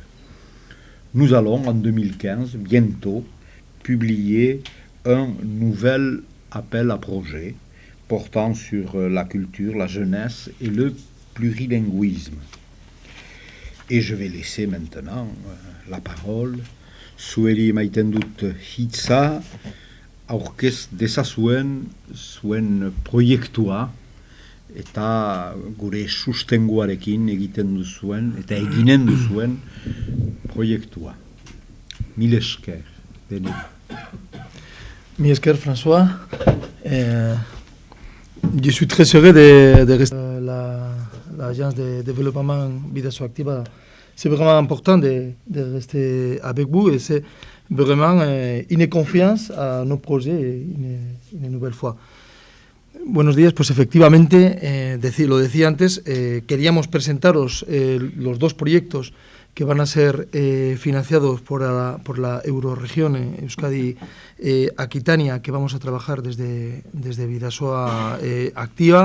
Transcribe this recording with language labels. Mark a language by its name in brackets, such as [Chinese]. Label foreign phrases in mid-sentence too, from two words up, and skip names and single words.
[French] Nous allons, en 2015, bientôt, publier un nouvel appel à projet portant sur la culture, la jeunesse et le plurilinguisme. Et je vais laisser maintenant la parole [Basque] zueri emaiten dut hitza aurkez dezazuen zuen proiektua eta gure sustenguarekin egiten duzuen eta eginen duzuen proiektua. Mil esker, bene. Mil esker, François. [French] Je suis très heureux de rester l'agence de développement Bidasoa Activa. C'est vraiment important de rester avec vous et c'est vraiment une confiance a nos projets una nouvelle fois. [Spanish] Buenos días, pues efectivamente, lo decía antes, queríamos presentaros los dos proyectos que van a ser financiados por la Euroregión Euskadi Aquitania, que vamos a trabajar desde Bidasoa Activa.